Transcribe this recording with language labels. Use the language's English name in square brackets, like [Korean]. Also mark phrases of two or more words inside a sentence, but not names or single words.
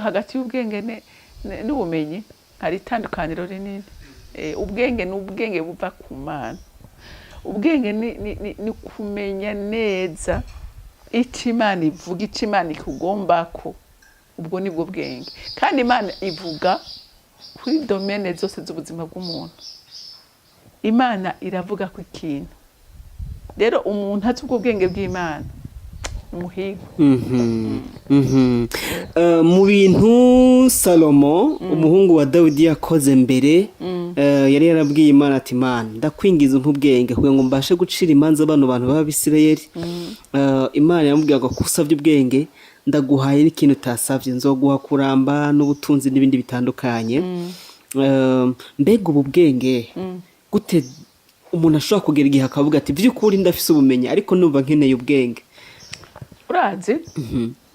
[Kinyarwanda] hagati y'ubwenge n'ubumenyi hari itandukaniro rinini ubwenge n'ubwenge buva ku Mana ubwenge ni kumenya neza icyo Imana ivuga icyo Imana ikugombako ubwo nibwo bwenge kandi Imana ivuga kuri domene zose z'ubuzima bw'umuntu Imana iravuga ku ikintu rero umuntu azi ubwo bwenge bw'Imana umuhigo mu bintu Salomo umuhungu wa Dawidi yakoze mbere yari yarabwiye Imana ati Imana [Rundi] ndakwingiza ubwenge kugira ngo mbashe gucira imanza abantu b'Abisirayeli Imana yamubwira ngo kusavye ubwenge ndaguhaye n'ikintu utasavye nzoguha kuramba n'ubutunzi n'ibindi bitandukanye mbega ubu bwenge gute umuntu ashobora kugera igihe akavuga ati by'ukuri ndafise ubumenyi ariko numva nkeneye ubwenge